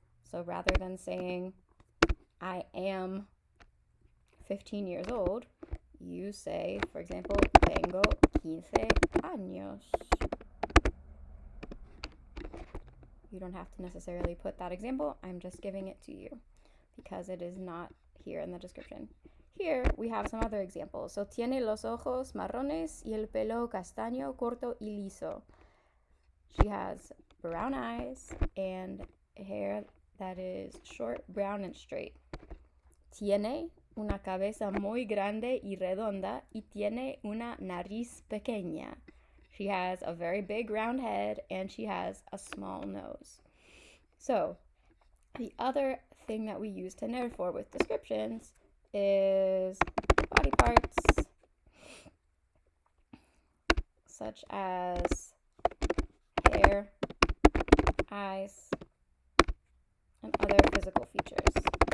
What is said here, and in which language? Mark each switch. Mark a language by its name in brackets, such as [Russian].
[English] So rather than saying, I am 15 years old, you say, for example, [Spanish] tengo 15 años. [English] You don't have to necessarily put that example, I'm just giving it to you because it is not here in the description. Here we have some other examples. [Spanish] So, tiene los ojos marrones y el pelo castaño corto y liso. [English] She has brown eyes and hair that is short, brown, and straight. [Spanish] Tiene una cabeza muy grande y redonda y tiene una nariz pequeña. [English] She has a very big round head and she has a small nose. So, the other thing that we use tener for with descriptions is body parts, such as hair, eyes, and other physical features.